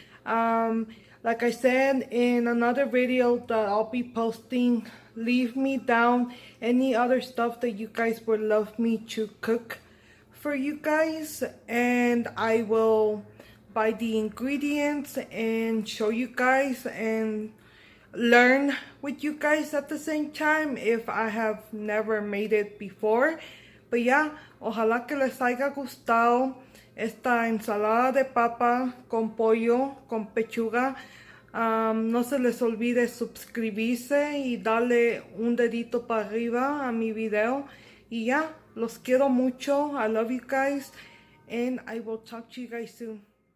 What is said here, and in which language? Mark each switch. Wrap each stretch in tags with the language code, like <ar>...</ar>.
<en>Like I said in another video that I'll be posting, leave me down any other stuff that you guys would love me to cook for you guys, and I will buy the ingredients and show you guys and learn with you guys at the same time if I have never made it before.</en> <es>But yeah, ojalá que les haya gustado esta ensalada de papa con pollo, con pechuga. No se les olvide suscribirse y darle un dedito para arriba a mi video. Y ya, los quiero mucho.</es> <en>I love you guys, and I will talk to you guys soon.</en>